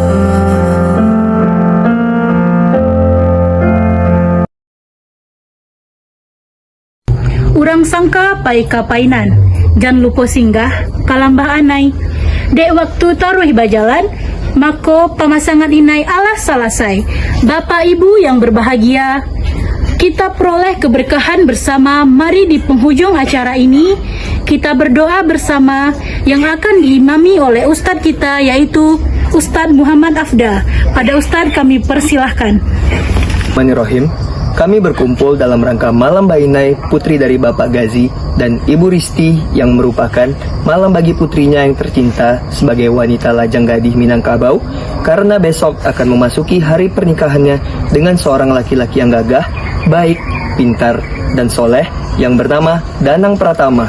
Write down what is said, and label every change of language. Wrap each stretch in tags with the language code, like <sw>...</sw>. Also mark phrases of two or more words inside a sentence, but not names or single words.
<min>Urang sangka pai kapainan, jan lupo singgah kalambah anai. Dek waktu taruh bajalan, mako pemasangan inai alah salasai.</min> <id>Bapak Ibu yang berbahagia, kita peroleh keberkahan bersama. Mari di penghujung acara ini kita berdoa bersama yang akan diimami oleh Ustadz kita, yaitu Ustadz Muhammad Afda. Pada Ustadz kami persilahkan. Bismillahirrahmanirrahim. Kami berkumpul dalam rangka Malam Bainai, putri dari Bapak Gazi dan Ibu Risti, yang merupakan malam bagi putrinya yang tercinta sebagai wanita lajang gadih Minangkabau, karena besok akan memasuki hari pernikahannya dengan seorang laki-laki yang gagah, baik, pintar, dan soleh yang bernama Danang Pratama.</id>